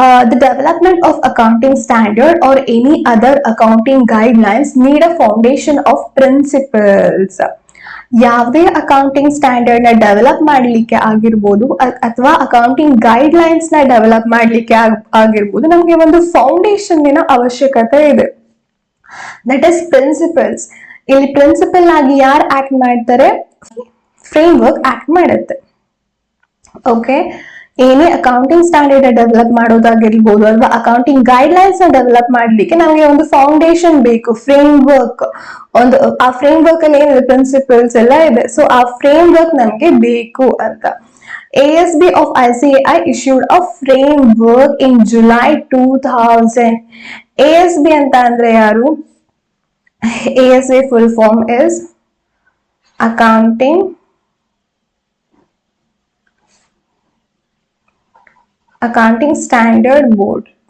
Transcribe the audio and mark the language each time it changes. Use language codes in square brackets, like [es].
[en] The development of accounting standard or any other accounting guidelines need a foundation of principles. [kn] ಯಾವುದೇ accounting standard ನ develop ಮಾಡ್ಲಿಕ್ಕೆ ಆಗಿರ್ಬೋದು ಅಥವಾ accounting guide lines ನ develop ಮಾಡ್ಲಿಕ್ಕೆ ಆಗಿರ್ಬೋದು, ನಮ್ಗೆ ಒಂದು ಫೌಂಡೇಶನ್ ಅವಶ್ಯಕತೆ ಇದೆ, [en] That is principles. [kn] ಇಲ್ಲಿ ಪ್ರಿನ್ಸಿಪಲ್ ಆಗಿ ಯಾರು ಆಕ್ಟ್ ಮಾಡ್ತಾರೆ, ಫ್ರೇಮ್ ವರ್ಕ್ ಆಕ್ಟ್ ಮಾಡುತ್ತೆ. ಓಕೆ, ಏನೇ ಅಕೌಂಟಿಂಗ್ ಸ್ಟ್ಯಾಂಡರ್ಡ್ ಡೆವಲಪ್ ಮಾಡೋದಾಗಿರ್ಬೋದು ಅಥವಾ ಅಕೌಂಟಿಂಗ್ ಗೈಡ್ ಲೈನ್ಸ್ ನ ಡೆವಲಪ್ ಮಾಡ್ಲಿಕ್ಕೆ ನಮಗೆ ಒಂದು ಫೌಂಡೇಶನ್ ಬೇಕು, ಫ್ರೇಮ್ ವರ್ಕ್. ಒಂದು ಆ ಫ್ರೇಮ್ ವರ್ಕ್ ಅಲ್ಲಿ ಏನಿದೆ, ಪ್ರಿನ್ಸಿಪಲ್ಸ್ ಎಲ್ಲ ಇದೆ. ಸೊ ಆ ಫ್ರೇಮ್ ವರ್ಕ್ ನಮ್ಗೆ ಬೇಕು ಅಂತ [en] ASB of ICAI issued a framework in July 2000. [kn] ASB ಅಂತ ಅಂದ್ರೆ ಯಾರು? [en] ASB full form is Accounting Standard Board.